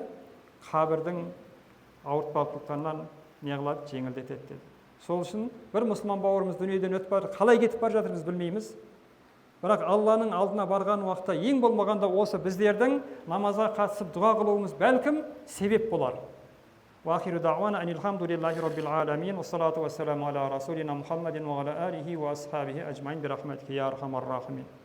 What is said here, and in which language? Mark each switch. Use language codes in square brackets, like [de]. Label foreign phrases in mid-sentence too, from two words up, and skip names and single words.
[kk] Қабірдің ауыртпалықтарынан не қылады? Жеңілдетеді деді. Сол үшін бір мұсылман бауырымыз дүниеден өтіп барды, қалай кетіп бара жатыр біз білмейміз. Бірақ Алланың алдына барған уақытта ең болмағанда осы біздердің намазға қатысып дұға қылуымыз бәлкім себеп болар. [ar] وآخر دعوانا أن الحمد لله رب العالمين والصلاة والسلام على رسولنا محمد وعلى آله وأصحابه أجمعين برحمتك يا أرحم الراحمين.